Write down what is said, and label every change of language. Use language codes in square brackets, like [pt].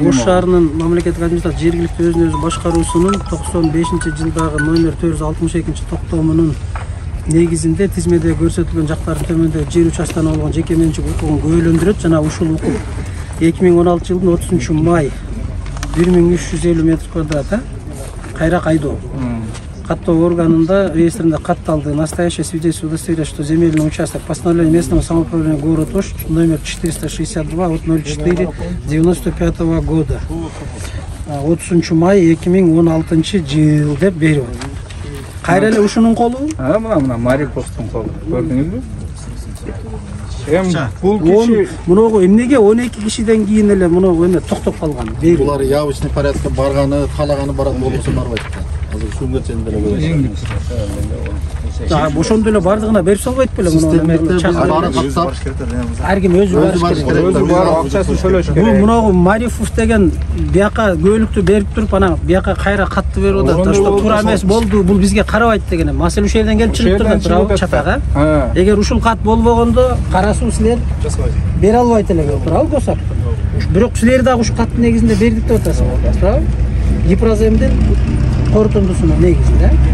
[ky] Ош шаарынын мамлекеттик администрация жергиликтүү өзүн-өзү башкаруусунун 95-жылдагы номер 462-токтомунун негизинде тизмеде көрсөтүлгөн жактардын төмөндөгү жер участкасына болгон жеке менчик укугун күбөлөндүрөт жана ушул укук 2016 жылдын 30-май 1350 метр квадрат кайра кайдоо. Каттоо органында реестринде катталды. [ru] Настоящее свидетельство удостоверяет, что земельный участок постановления местного самоуправления город Ош номер 462 от 04/95 года. [ky] 30 май 2016 жыл деп берип. Кайра эле ушунун колу? Мына Мариповдун колу. Көрдүңүзбү? Бул киши муногу эмнеге 12 кишиден кийин эле муногу эме токтоп калган? Булар [ru] явочный порядка [ky] барганы, каалаганы барат болбосо барбайт. Азыр шунга чейин деле көрөсүз. Ошондо эле бардыгына берип салбайт беле муну баары каттап. Ар ким өзү бар акчасын төлөш керек. Бул муногу Марифов деген бияка көөлүктү берип туруп анан бияка кайра катты берип атат. Что туура эмес болду, бул бизге карабайт деген. Маселе ушул жерден келип чыгып турган туурабы чатага? Эгер ушул кат болбогондо карасуу силер бере албайт эле туурабы госак? Бирок силер дагы ушул каттын негизинде бердик деп атасыңар, туурабы? Гипроземдин корутундусунун негизинде.